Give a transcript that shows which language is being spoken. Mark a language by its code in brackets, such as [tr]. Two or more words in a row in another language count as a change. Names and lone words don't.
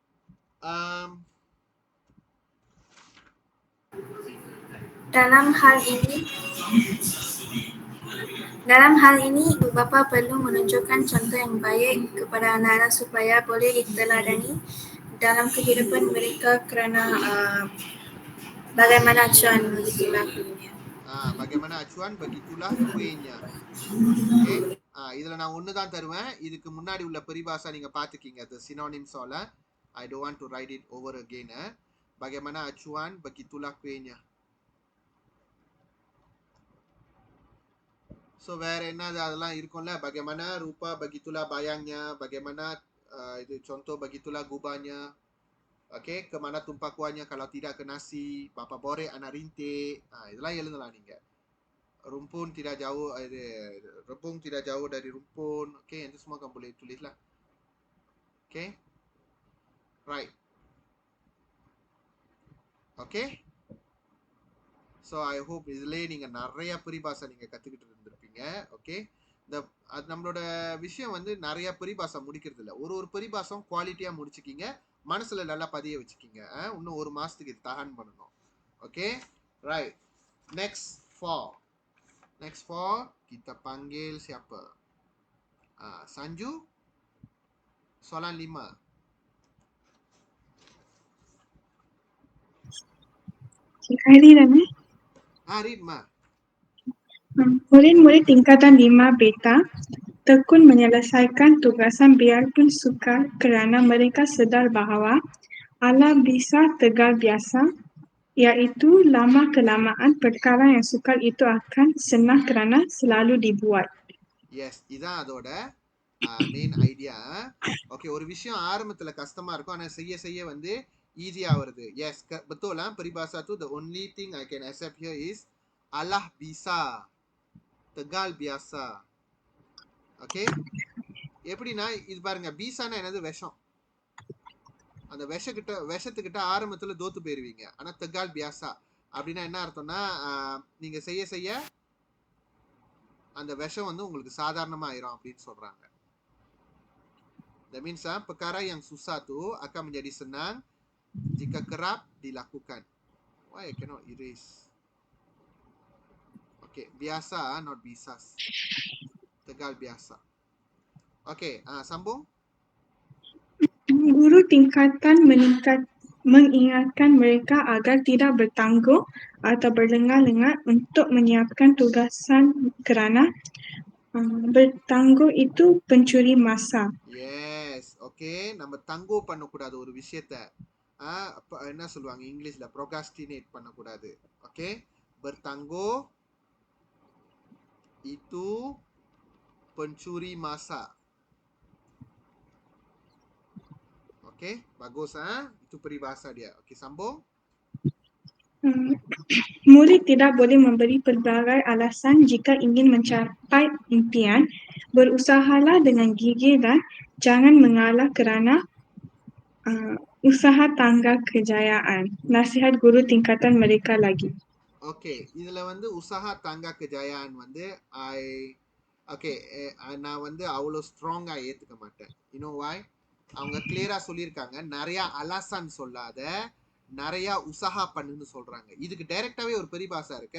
[ms] Dalam hal ini, ibu bapa perlu menunjukkan contoh yang baik kepada anak-anak supaya boleh diteladani dalam kehidupan mereka kerana bagaimana John begitu lakunya. Bagaimana acuan, begitulah kuenya. [ta] Okay. இதுல நான் ஒன்று தான் தருவேன். இதுக்கு முன்னாடி உள்ள பரிபாஷா நீங்க பார்த்துக்கீங்க. [en] The synonyms all. I don't want to write it over again. [ms] Bagaimana acuan, begitulah kuenya. [ta] So வேற என்னது அதெல்லாம் இருக்கும்ல. [ms] Bagaimana rupa, begitulah bayangnya. Bagaimana itu contoh, begitulah gubahnya. Okay, kemana tumpah kuahnya kalau tidak ke nasi. Bapa bore anak rintik. [ta] இதெல்லாம் எழுதலாம் நீங்க. [ms] Rumpun tidak jauh, rebung tidak jauh dari rumpun. Okay, itu semua kamu boleh tulis lah. [en] Okay, right. Okay, so I hope [ta] இதுலயே நீங்க நிறைய பரிபாஷா நீங்க கத்துக்கிட்டு இருந்திருப்பீங்க. ஓகே, நம்மளோட விஷயம் வந்து நிறைய பரிபாஷா முடிக்கிறது இல்லை. ஒரு பரிபாஷம் குவாலிட்டியா முடிச்சுக்கிங்க, மனசுல நல்லா பதிய வச்சுக்கிங்க. இன்னும் ஒரு மாசத்துக்கு இது tahan பண்ணணும். ஓகே, [en] right. Next for [ms] kita panggil siapa? Sanju. Soalan 5. Hari Rame. [en] Read ma. [ms] Murid-murid tingkatan 5 beta tekun menyelesaikan tugasan biarpun sukar kerana mereka sedar bahawa Allah bisa tegal biasa, iaitu lama-kelamaan perkara yang sukar itu akan senang kerana selalu dibuat. [en] Yes, [ta] இதான் அதோட மெயின் ஐடியா. ஓகே, ஒரு விஷயம் ஆரம்பத்துல கஷ்டமா இருக்கும், ஆனா செய்ய செய்ய வந்து ஈஸியா வருது. எஸ், [ms] betul lah. Peribahasa tu [en] the only thing I can accept here is [ms] Allah bisa tegal biasa. [ta] ஓகே, எப்படின்னா இது பாருங்க, பீசானா என்னது? விஷம். அந்த விஷத்துக்கிட்ட ஆரம்பத்துல தோத்து போயிருவீங்க. ஆனா [ms] tegal biasa [ta] அப்படின்னா என்ன அர்த்தம்னா, நீங்க செய்ய செய்ய அந்த விஷம் வந்து உங்களுக்கு சாதாரணமா ஆயிரும் அப்படின்னு சொல்றாங்க. [en] That means [ms] perkara yang susah tu akan menjadi senang jika kerap dilakukan. [en] Why I cannot erase? Okay, biasa, not bisas. [ms] Tegal biasa. Okay, sambung. Guru tingkatan mengingatkan mereka agar tidak bertangguh atau berlengar-lengar untuk menyiapkan tugasan kerana bertangguh itu pencuri masa. [en] Yes, okay. [ta] நம்ம தங்கோ பண்ணக்கூடாது ஒரு விஷயத்த. என்ன சொல்லுவாங்க இங்கிலீஷ்ல? procrastinate பண்ணக்கூடாது. ஓகே, [ms] bertangguh itu pencuri masa. Okay, bagus. Itu peribahasa dia. Okay, sambung. Murid tidak boleh memberi pelbagai alasan jika ingin mencapai impian. Berusahalah dengan gigih dan jangan mengalah kerana usaha tangga kejayaan. Nasihat guru tingkatan mereka lagi. [ta] Okay, இதுல வந்து [ms] usaha tangga kejayaan [ta] வந்து நான் வந்து அவ்வளோ ஸ்ட்ராங்கா ஏத்துக்க மாட்டேன். [en] you know why? [ta] அவங்க கிளியரா சொல்லியிருக்காங்க, நிறைய அலாசான் சொல்லாத, நிறைய உசாஹா பண்ணுன்னு சொல்றாங்க. இதுக்கு டைரக்டாவே ஒரு பரிபாஷா இருக்க.